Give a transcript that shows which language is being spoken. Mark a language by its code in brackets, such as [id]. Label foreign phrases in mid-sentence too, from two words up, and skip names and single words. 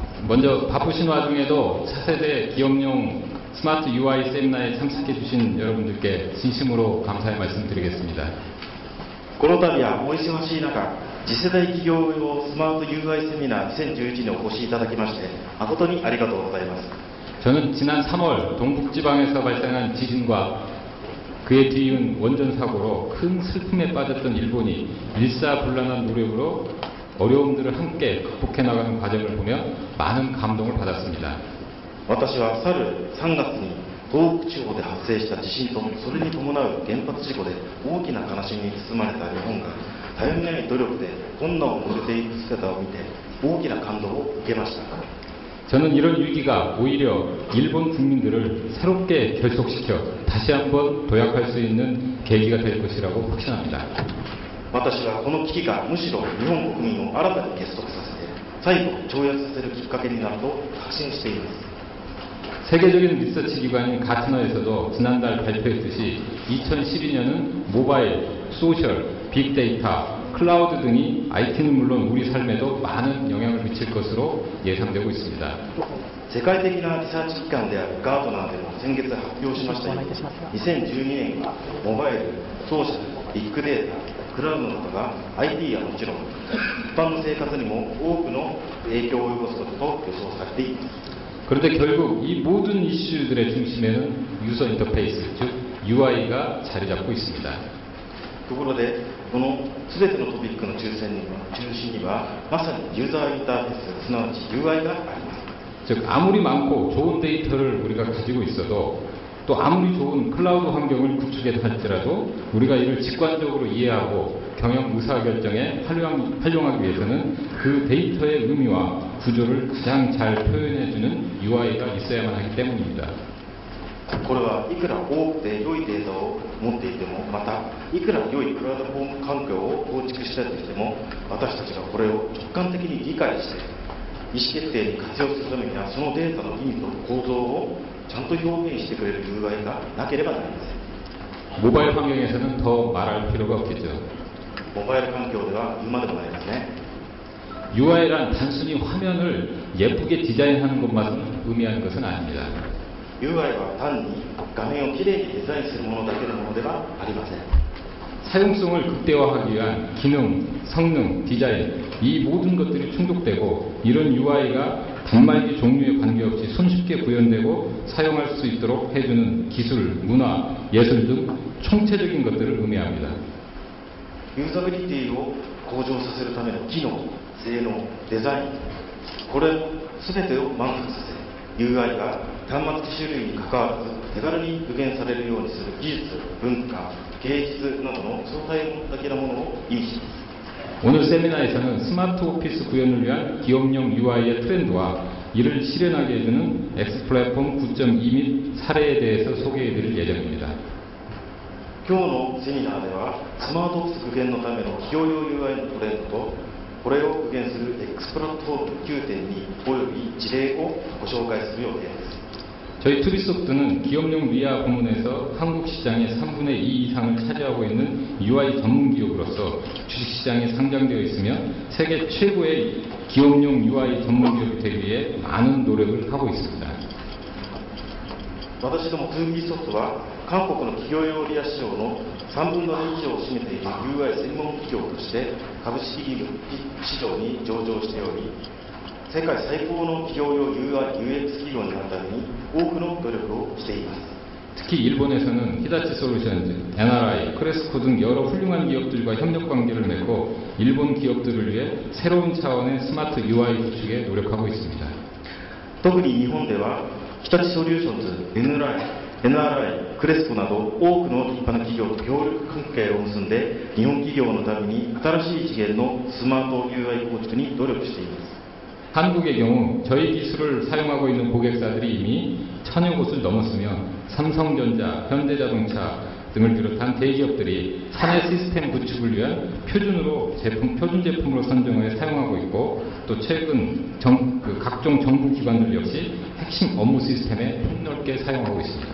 [ko] 먼저 바쁘신 와중에도 차세대 기업용 스마트 UI 세미나에 참석해 주신 여러분들께 진심으로 감사의 말씀드리겠습니다. [ja] この度はお忙しい中、次世代企業用スマート UI セミナー2011にお越しいただきまして誠にありがとうございます。 [ko] 저는 지난 3월 동북지방에서 발생한 지진과 그에 뒤이은 원전 사고로 큰 슬픔에 빠졌던 일본이 일사불란한 노력으로 어려움들을 함께 극복해 나가는 과정을 보며 많은 감동을 받았습니다. [ja] 私は去る3月に東北地方で発生した地震とそれに伴う原発事故で大きな悲しみに包まれた日本がたゆみない努力で困難を乗りていく姿を見て大きな感動を受けました。 [ko] 저는 이런 위기가 오히려 일본 국민들을 새롭게 결속시켜 다시 한번 도약할 수 있는 계기가 될 것이라고 확신합니다. [ja] 私はこの危機がむしろ日本国民を新たに結束させて再度跳躍させるきっかけになると確信しています。 [ko] 세계적인 리서치 기관인 가트너에서도 지난달 발표했듯이 2012년은 모바일, 소셜, 빅데이터, 클라우드 등이 IT는 물론 우리 삶에도 많은 영향을 미칠 것으로 예상되고 있습니다. [ja] 世界的なリサーチ機関であるガートナーでも先月発表しましたように2012年はモバイル、ソーシャル、ビッグデータ、クラウドなどが IT はもちろん一般の生活にも多くの影響を及ぼすことと予想されています。 [ko] 그런데 결국 이 모든 이슈들의 중심에는 유저 인터페이스, 즉 UI가 자리 잡고 있습니다. [ja] ところでこの全てのトピックの中心にはまさにユーザーインターフェース、すなわち UI があります。 [ko] 즉 아무리 많고 좋은 데이터를 우리가 가지고 있어도 또 아무리 좋은 클라우드 환경을 구축했다 할지라도 우리가 이를 직관적으로 이해하고 경영 의사결정에 활용하기 위해서는 그 데이터의 의미와 구조를 가장 잘 표현해주는 UI가 있어야만 하기 때문입니다. [ja] これはいくら多くて良いデータを持っていてもまたいくら良いプラットフォーム環境を構築したとしても私たちがこれを直感的に理解して意思決定に活用するためにはそのデータの意味と構造をちゃんと表現してくれる UI がなければなりません。 [ko] 모바일 환경에서는 더 말할 필요가 없겠죠. [ja] モバイル環境では言うまでもないですね。 [ko] UI란 단순히 화면을 예쁘게 디자인하는 것만 의미하는 것은 아닙니다. [ja] UI は単に画面をきれいにデザインするものだけのものではありません。 [ko] 사용성을 극대화하기 위한 기능, 성능, 디자인 이 모든 것들이 충족되고 이런 UI가 단말기 종류에 관계없이 손쉽게 구현되고 사용할 수 있도록 해주는 기술, 문화, 예술 등 총체적인 것들을 의미합니다. [ja] ユーザビリティを向上させるための機能、性能、デザインこれ全てを満足させ UI が端末機種類に関わらず手軽に具現されるようにする技術、文化、芸術などの相対的なものを意味します。 [ko] 오늘 세미나에서는 스마트 오피스 구현을 위한 기업용 UI의 트렌드와 이를 실현하게 해주는 X플랫폼 9.2 및 사례에 대해서 소개해드릴 예정입니다. [ja] 今日のセミナーではスマートオフィス具現のための企業用 UI のトレンドとこれを具現する X プラットフォーム 9.2 および事例をご紹介する予定です。 [ko] 저희 투비소프트는 기업용 리아 부문에서 한국 시장의 3분의 2 이상을 차지하고 있는 UI 전문 기업으로서 주식시장에 상장되어 있으며 세계 최고의 기업용 UI 전문 기업이 되기 위해 많은 노력을 하고 있습니다. [ja] 私ども2Bソフトは韓国の企業用リア市場の3分の2以上を占めている UI 専門企業として株式市場に上場しており世界最高の企業用 UI、UX 企業になるために多くの努力をしています。 [ko] 특히 일본에서는 히다치 솔루션즈, NRI, 크레스코 등 여러 훌륭한 기업들과 협력 관계를 맺고 일본 기업들을 위해 새로운 차원의 스마트 UI 구축에 노력하고 있습니다. [ja] 特に日本では日立ソリューションズ、NRI、クレスコなど多くの立派な企業と協力関係を結んで日本企業のために新しい次元のスマート UI 構築に努力しています。 [ko] 한국의 경우 저희 기술을 사용하고 있는 고객사들이 이미 1000여 곳을 넘었으며 삼성전자, 현대자동차 등을 비롯한 대기업들이 사내 시스템 구축을 위한 표준 제품으로 선정해 사용하고 있고 또 최근 각종 정부 기관들 역시 핵심 업무 시스템에 폭넓게 사용하고 있습니다.